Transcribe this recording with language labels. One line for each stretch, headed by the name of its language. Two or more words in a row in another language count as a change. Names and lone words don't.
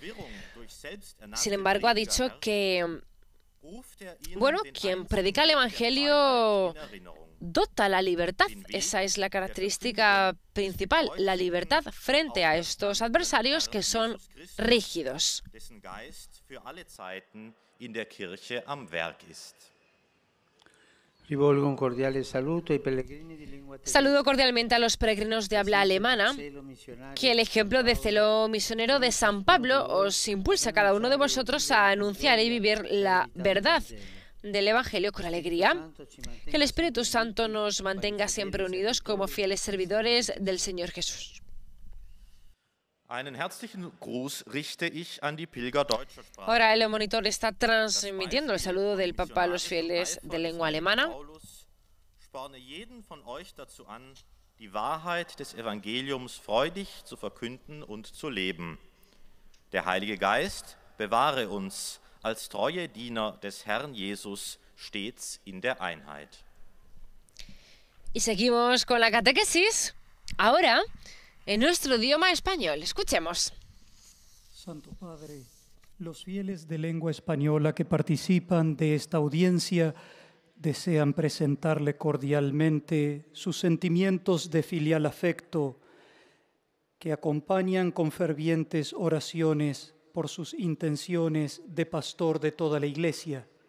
Spanish: Sin embargo, ha dicho que, bueno, quien predica el Evangelio dota la libertad. Esa es la característica principal, la libertad frente a estos adversarios que son rígidos.
Italian: Rivolgo un cordiale saluto ai pellegrini di lingua tedesca.
Spanish: Saludo cordialmente a los peregrinos de habla alemana, que el ejemplo de celo misionero de San Pablo os impulsa a cada uno de vosotros a anunciar y vivir la verdad del Evangelio con alegría. Que el Espíritu Santo nos mantenga siempre unidos como fieles servidores del Señor Jesús.
German: Einen herzlichen Gruß richte ich an die Pilger deutscher Sprache.
Spanish: Ahora el monitor está transmitiendo el saludo del Papa a los fieles de lengua alemana.
German: Paulus sporne jeden von euch dazu an, die Wahrheit des Evangeliums freudig zu verkünden und zu leben. Der Heilige Geist bewahre uns als treue Diener des Herrn Jesus stets in der Einheit.
Spanish: Y seguimos con la catequesis. Ahora, en nuestro idioma español. Escuchemos. Santo Padre, los fieles de lengua española que participan de esta audiencia desean presentarle cordialmente sus sentimientos de filial afecto que acompañan con fervientes oraciones por sus intenciones de pastor de toda la Iglesia.